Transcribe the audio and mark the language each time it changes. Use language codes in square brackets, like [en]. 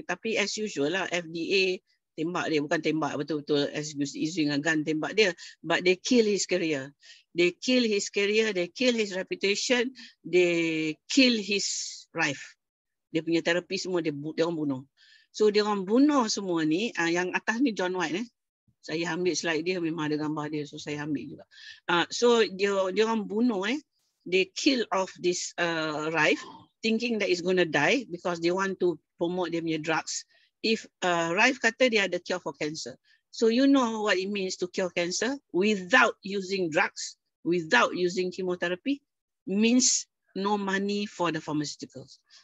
[en] Tapi as usual lah, FDA [ms] tembak dia, bukan tembak betul-betul [en] as using a gun tembak dia, but they kill his career. They kill his career, they kill his reputation, they kill his Rife. [ms] Dia punya terapi semua dia orang bunuh. So dia orang bunuh semua ni, yang atas ni John White . Saya ambil slide dia, memang ada gambar dia, so saya ambil juga. So dia orang bunuh [en] they kill off this Rife, thinking that it's gonna die because they want to promote dia punya drugs. If Rife [ms] kata dia ada [en] cure for cancer. So you know what it means to cure cancer without using drugs, without using chemotherapy, means no money for the pharmaceuticals.